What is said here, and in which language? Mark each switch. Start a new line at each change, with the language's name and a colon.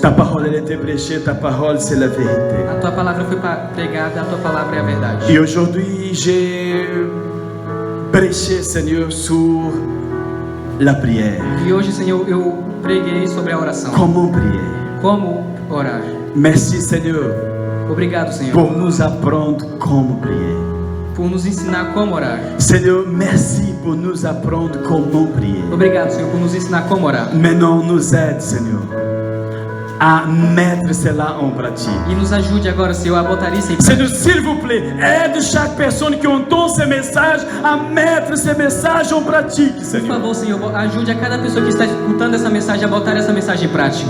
French: ta parole elle était prêchée, ta parole c'est la vérité.
Portuguese: A tua palavra foi pregada, a tua palavra é a verdade.
French: Et aujourd'hui, j'ai prêché, Seigneur, sur la prière.
Portuguese: E hoje, Senhor, eu preguei sobre a oração.
French: Comment prier?
Portuguese: Como orar.
French: Merci, Seigneur,
Portuguese: Obrigado, Senhor,
French: pour nous apprendre comment prier.
Portuguese: por nos ensinar como orar.
French: Seigneur, merci pour nous apprendre comment prier.
Portuguese: Obrigado, Senhor, por nos ensinar como orar.
French: Maintenant, nous aide, Seigneur, à mettre cela en pratique.
Portuguese: E nos ajude agora, Senhor, a botar isso em
French: Seigneur, s'il vous plaît, aide chaque personne qui entend ce message à mettre ce message en pratique,
Portuguese: Por
French: Seigneur.
Portuguese: favor, Senhor, ajude a cada pessoa que está escutando essa mensagem a botar essa mensagem em prática.